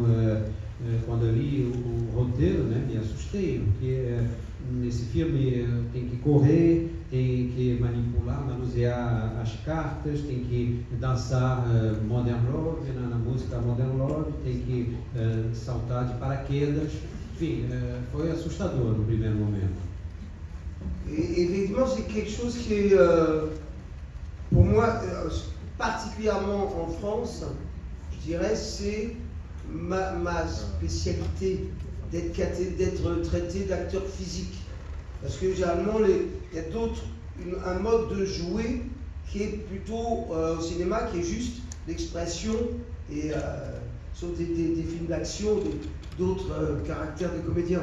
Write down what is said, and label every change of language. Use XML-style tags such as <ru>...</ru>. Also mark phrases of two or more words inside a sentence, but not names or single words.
<pt>Quando eu li o roteiro, né, me assustei, porque nesse filme tem que correr, tem que manipular, manusear as cartas, tem que dançar Modern Love, na música Modern Love, tem que saltar de paraquedas. Enfim, foi assustador no primeiro momento.</pt> <fr>Et effectivement, c'est quelque chose qui est, pour moi, particulièrement en France, je dirais, c'est ma spécialité d'être traité d'acteur physique. Parce que généralement, il y a un mode de jouer qui est plutôt au cinéma, qui est juste l'expression, et sauf des films d'action, d'autres caractères des comédiens.</fr>